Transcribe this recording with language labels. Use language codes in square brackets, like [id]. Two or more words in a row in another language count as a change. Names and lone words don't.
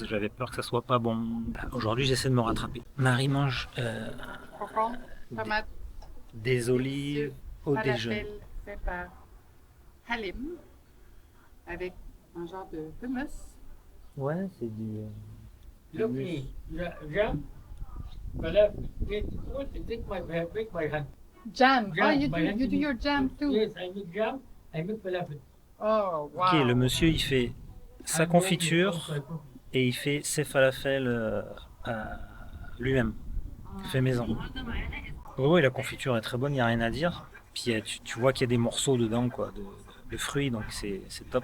[fr] J'avais peur que ça soit pas bon. Aujourd'hui, j'essaie de me rattraper. Marie mange Concombre, tomate, des olives au déjeuner. falafel fait par Halim avec un genre de hummus. Ouais, c'est du. [en] Look me, jam. But take my hand. Jam. Oh, Jam, you my hand do your jam too. Yes, I make jam. I make falafel. Oh, wow. [fr] Ok, le monsieur, il fait sa confiture et il fait ses falafels lui-même. Il fait maison. Oui, la confiture est très bonne, il n'y a rien à dire. Puis tu vois qu'il y a des morceaux dedans, quoi, de fruits, donc c'est top.